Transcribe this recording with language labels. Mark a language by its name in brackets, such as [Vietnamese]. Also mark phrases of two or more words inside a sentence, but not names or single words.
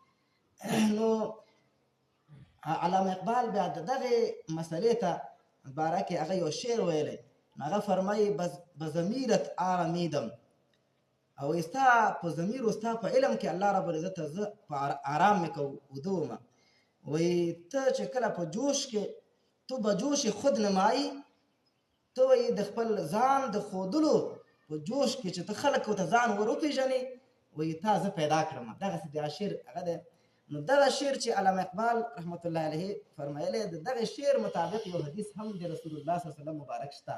[Pashto] نو علامه اقبال بیا دغه مسلې ته باره کې هغه یو شعر ویلی، هغه فرمایي [Persian] بضمیرت آرمیدم [Pashto] او ستا په ضمیر او ستا په علم کې [Arabic] الله رب العزت [Pashto] زه په آرام مې کوده ومه. وایي ته چې کله په جوش کې [Persian] تو به جوش خود نمایي، [Pashto] ته وایي د خپل ځان د ښودلو په جوش کې چې ته خلکو ته ځان ور وپېژنې وایي تا زه پیدا کړم. دغسې د شعر هغه دی. نو دغه شعر چې علامه اقبال [Arabic] رحمت الله علیه [Pashto] فرمایلی د دغه شعر مطابق یو حدیث هم د رسول الله [Arabic] صلی الله علیه وسلم [Pashto] مبارک شته.